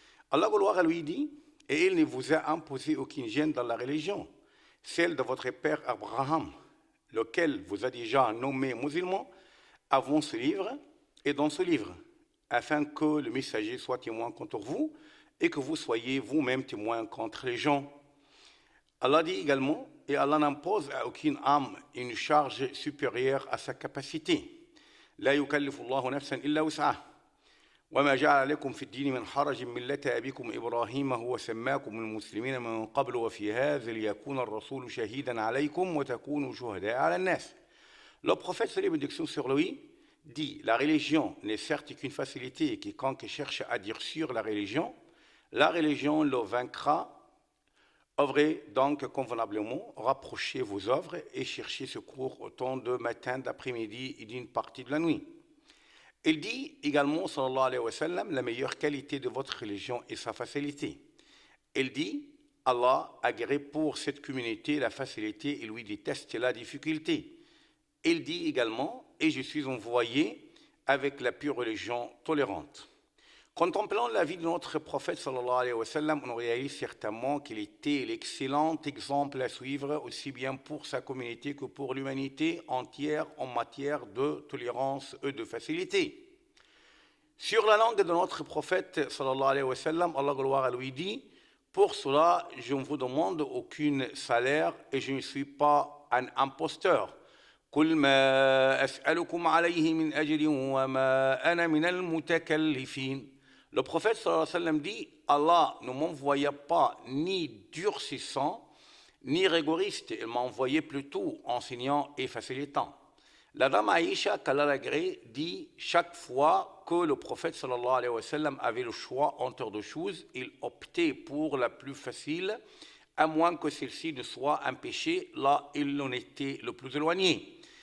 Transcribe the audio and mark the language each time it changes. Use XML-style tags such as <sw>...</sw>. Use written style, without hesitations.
<fr>Allah gloire à lui dit, et il ne vous a imposé aucune gêne dans la religion, celle de votre père Abraham, lequel vous a déjà nommé musulman avant ce livre et dans ce livre, afin que le messager soit témoin contre vous et que vous soyez vous-même témoin contre les gens. Allah dit également, et Allah n'impose à aucune âme une charge supérieure à sa capacité.</fr> <ar>لا يكلف الله نفسا إلا وسعها وما جعل لكم في الدين من حرج ملة أبيكم إبراهيم هو سماكم المسلمين من قبل وفي هذا ليكون الرسول شهيدا عليكم وتكونوا شهداء على الناس.</ar> <fr>Le prophète, salut et bénédiction sur lui, dit, la religion n'est certes qu'une facilité et quiconque cherche à dire sur la religion le vaincra. Œuvrez donc convenablement, rapprochez vos œuvres et cherchez secours au temps de matin, d'après-midi et d'une partie de la nuit. Il dit également, sallallahu alayhi wa sallam, la meilleure qualité de votre religion est sa facilité. Il dit, Allah agrée pour cette communauté la facilité et lui déteste la difficulté. Il dit également, et je suis envoyé avec la pure religion tolérante. Contemplant la vie de notre prophète, sallallahu alayhi wa sallam, on réalise certainement qu'il était l'excellent exemple à suivre, aussi bien pour sa communauté que pour l'humanité entière en matière de tolérance et de facilité. Sur la langue de notre prophète, sallallahu alayhi wa sallam, Allah gloire à lui dit, pour cela, je ne vous demande aucun salaire et je ne suis pas un imposteur.</fr> <ar>قل ما أسألكم عليه من أجر وما أنا من المتكلفين.</ar> <fr>Le prophète sallallahu alayhi wa sallam dit, Allah ne m'envoya pas ni durcissant, ni rigoriste, il m'a envoyé plutôt enseignant et facilitant. La dame Aïcha, qu'Allah l'agrée, dit, chaque fois que le prophète sallallahu alayhi wa sallam avait le choix entre deux choses, il optait pour la plus facile, à moins que celle-ci ne soit un péché, là il en était le plus éloigné.</fr>